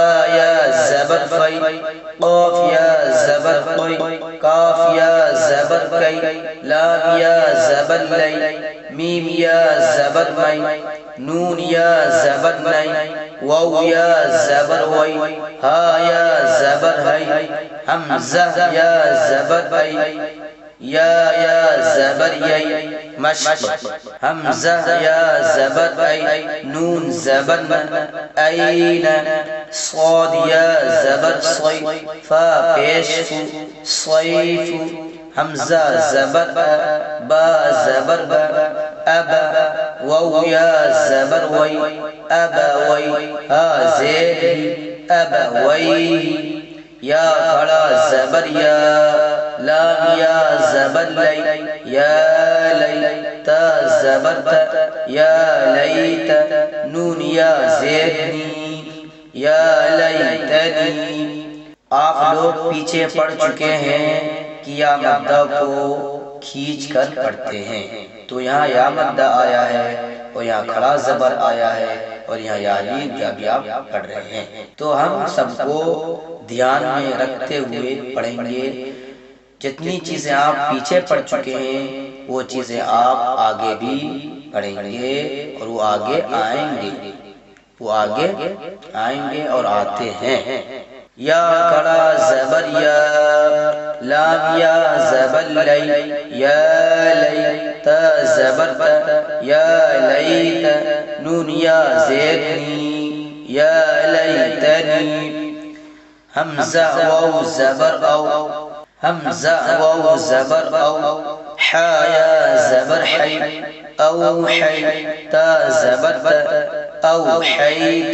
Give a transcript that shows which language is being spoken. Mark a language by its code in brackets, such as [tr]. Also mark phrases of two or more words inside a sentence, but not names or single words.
[ur] یا زبر فی، قاف یا زبر قی، کاف یا زبر کی، لام یا زبر لی، میم یا زبر می، نون یا زبر نی، واو یا زبر وی، ہا یا زبر ہی، حمزہ یا زبر ای، یا زبر یی، مشق. حمزہ یا زبر ای، نون زبر این، صاد یا زبر صی، فا پیش صیف. حمزہ زبر با زبر با، ابا، واو یا زبر وی، ابا وی، ہا زیر ابویہ. یا کھڑا زبر یا، لام یا زبر لی، یا لی، تا زبر تا، یا لیت، نون یا زیر نی، یا لیتنی. آپ لوگ پیچھے پڑھ چکے ہیں کہ یا مدہ کو کھینچ کر پڑھتے ہیں. تو یہاں یا مدہ آیا ہے اور یہاں کھڑا زبر آیا ہے اور یہاں یالین کا بھی آپ پڑھ رہے ہیں. تو ہم سب کو دھیان میں رکھتے ہوئے پڑھیں گے. جتنی چیزیں آپ پیچھے پڑھ چکے ہیں وہ چیزیں آپ آگے بھی پڑھیں گے اور وہ آگے آئیں گے، وہ آگے آئیں گے اور آتے ہیں. یا کڑا زبر یا، لام یا زبر لی، یا لی، تا زبر تا، یا لیت، نون یا زیر نی، یا لیتنی. حمزہ واو زبر او، حمزہ واو زبر او، حا یا زبر حی، او حی، تا زبر تا، او حیت.